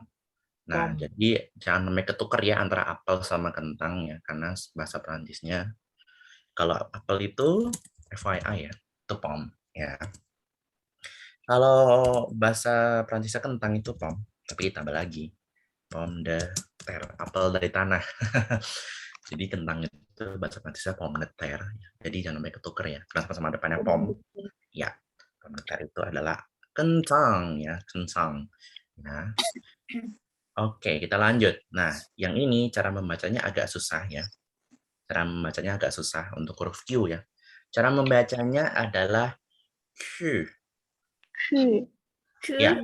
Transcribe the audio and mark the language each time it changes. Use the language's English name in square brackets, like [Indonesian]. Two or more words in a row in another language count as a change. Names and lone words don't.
[Indonesian] Nah, jadi jangan sampai ketukar ya antara apel sama kentang ya, karena bahasa Perancisnya kalau apel itu FYI ya, itu pom ya. Kalau bahasa Perancisnya kentang itu pom, tapi tambah lagi [French] pomme de terre, [Indonesian] apel dari tanah. Jadi kentang itu bahasa Perancisnya [French] pomme de terre. [Indonesian] Jadi jangan sampai ketukar ya, karena sama-sama depannya pom. Ya, [French] pomme de terre [Indonesian] itu adalah kentang ya, kentang. Nah, oke, kita lanjut. Nah, yang ini cara membacanya agak susah ya. Cara membacanya agak susah untuk huruf Q ya. Cara membacanya adalah Q. Ya.